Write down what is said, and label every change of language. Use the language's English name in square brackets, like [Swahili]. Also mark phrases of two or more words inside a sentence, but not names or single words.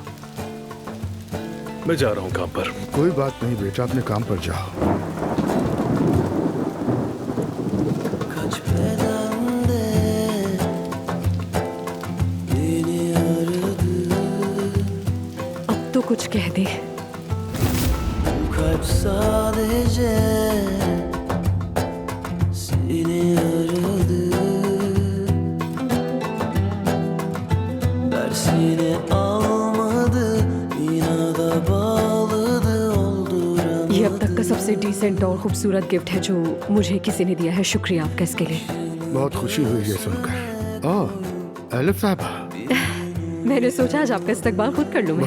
[Hindi] मैं जा रहा हूं काम पर। कोई बात नहीं बेटा, अपने काम पर जाओ। अब तो कुछ कह दे। [Turkish] sadece seni aradı, dersini almadı, inada bağladı, olduran. [Hindi] ये अब तक का सबसे डिसेंट और खूबसूरत गिफ्ट है जो मुझे किसी ने दिया है। शुक्रिया आपका इसके लिए। बहुत खुशी हुई है सुनकर। ओह एलिफ साहबा, मैंने सोचा आज आपका इस्तकबाल खुद कर लूं मैं।